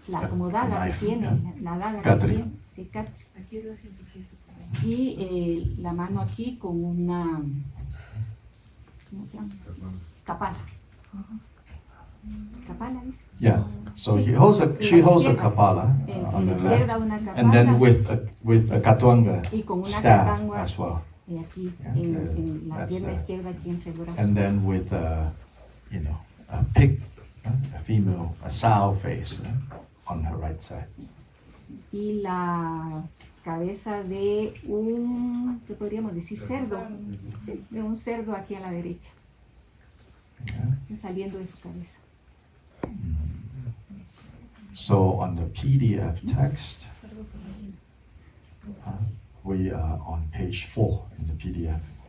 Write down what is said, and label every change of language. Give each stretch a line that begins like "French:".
Spanish: Como daga que tiene, la daga que tiene, sí, Khatri. Y la mano aquí con una, ¿cómo se llama? Kapala. Kapala, dice.
English: Yeah. So she holds a kapala on the left, and then with a katwanga staff as well.
Spanish: Y aquí en la pierna izquierda aquí entre el brazo.
English: And then with a pig, a female, a sow face on her right side.
Spanish: Y la cabeza de un, ¿qué podríamos decir? Cerdo. Sí, de un cerdo aquí a la derecha. Saliendo de su cabeza.
English: So on the PDF text, we are on page 4 in the PDF.